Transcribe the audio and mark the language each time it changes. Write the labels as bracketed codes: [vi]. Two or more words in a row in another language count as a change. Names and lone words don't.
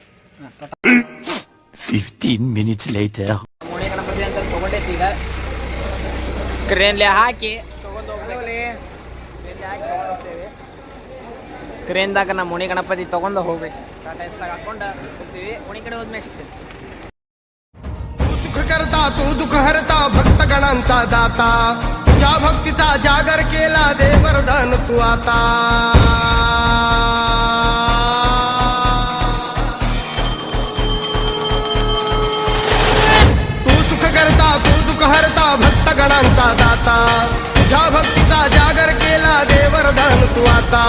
[en] 15 minutes later. [kn] ನಮ್ಮ ಓಣಿ ಗಣಪತಿ ಅಂತ ತೊಗೊಂಡೈತಿ ಈಗ ಕ್ರೇನ್ಲೆ ಹಾಕಿ ತೊಗೊಂಡು ಹೋಗ್ಲಿ. ಕ್ರೇನ್ದಾಗ ನಮ್ಮ ಓಣಿ ಗಣಪತಿ ತೊಗೊಂಡು ಹೋಗ್ಬೇಕು. ಟಾಟಾ ಎಸ್ದಾಗ ಹಾಕೊಂಡು ಹೋಗ್ತೀವಿ. ಓಣಿ ಕಡೆ ಹೋದ್ಮೇಲೆ ಸಿಗ್ತೀವಿ. [mr] तू सुख करता तू दुःख हरता भक्त गणांचा दाता तुझ्या भक्तीचा जागर केला दे वरदान तू आता. तू सुख करता तू दुःख हरता भक्त गणांचा दाता तुझ्या भक्तीचा जागर केला दे वरदान तू आता.